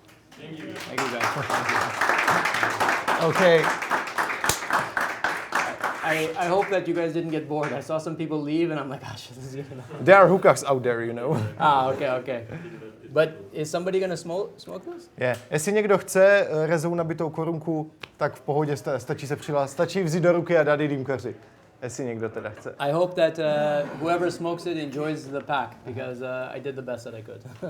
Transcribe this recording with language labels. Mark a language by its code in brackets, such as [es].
[en] Thank you, guys. Thank you. Okay. I hope that you guys didn't get bored. I saw some people leave, and I'm like, gosh, this is even. There are hookahs out there, you know. Okay. But is somebody gonna smoke this? Yeah. [cs] Jestli někdo chce Rezou nabitou korunku, tak v pohodě stačí se přihlásit. Stačí vzít do ruky a dát ji dýmkaři. Jestli někdo teda chce. [en] I hope that whoever smokes it enjoys the pack, because I did the best that I could.